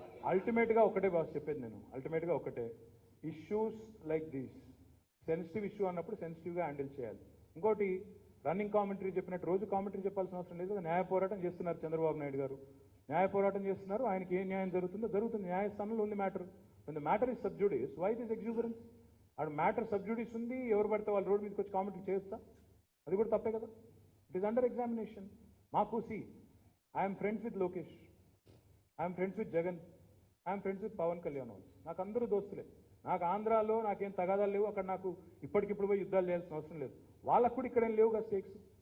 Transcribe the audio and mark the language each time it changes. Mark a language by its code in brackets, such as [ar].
[te] అల్టిమేట్గా ఒకటే బాస్ చెప్పేది నేను, అల్టిమేట్గా ఒకటే, [en] issues like these sensitive issue [te] అన్నప్పుడు సెన్సిటివ్గా హ్యాండిల్ చేయాలి. ఇంకోటి, రన్నింగ్ కామెంటరీ చెప్పినట్టు రోజు కామెంటరీ చెప్పాల్సిన అవసరం లేదు. న్యాయ పోరాటం చేస్తున్నారు చంద్రబాబు నాయుడు గారు, న్యాయ పోరాటం చేస్తున్నారు, ఆయనకి ఏ న్యాయం జరుగుతుందో జరుగుతుంది, న్యాయస్థానంలో ఉంది matter. [en] when the matter is sub judice, why this exuberance? [te] ఆ మ్యాటర్ సబ్ జుడిస్ ఉంది, ఎవరు పడితే వాళ్ళు రోడ్ మీదకి వచ్చి కామెంటరీ చేయొచ్చా? అది కూడా తప్పే కదా. [en] It is under examination. మాకు I'm friends with Lokesh, I'm friends with Jagan, I'm friends with Pavan Kalyan, [te] నాకు అందరూ దోస్తులే. నాకు ఆంధ్రాలో నాకేం తగాదాలు లేవు, అక్కడ నాకు ఇప్పటికిప్పుడు పోయి యుద్ధాలు చేయాల్సిన అవసరం లేదు, వాళ్ళకు కూడా ఇక్కడేం లేవుగా స్టేక్స్.